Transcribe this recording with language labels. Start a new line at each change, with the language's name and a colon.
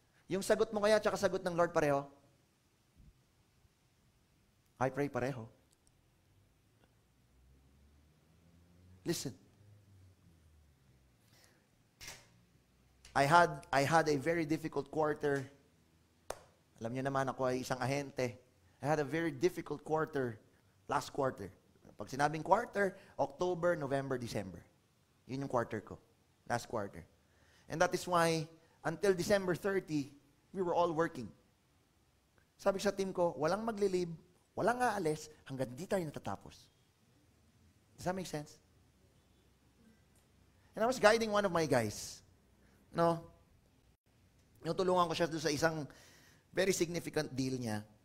Filipino: Yung sagot mo kaya tsaka sagot ng Lord pareho?
English: I pray
Filipino: pareho.
English: Listen. I had a very difficult quarter.
Filipino: Alam niyo naman ako ay isang ahente.
English: I had a very difficult quarter, last quarter.
Filipino: Pag sinabing quarter,
English: October, November, December.
Filipino: Yun yung quarter ko.
English: Last quarter. And that is why, until December 30, we were all working.
Filipino: Sabi sa team ko, walang maglilib, walang aalis, hanggang di tayo natatapos.
English: Does that make sense? And I was guiding one of my guys.
Filipino: Tinutulungan ko siya doon sa isang
English: very significant deal
Filipino: niya.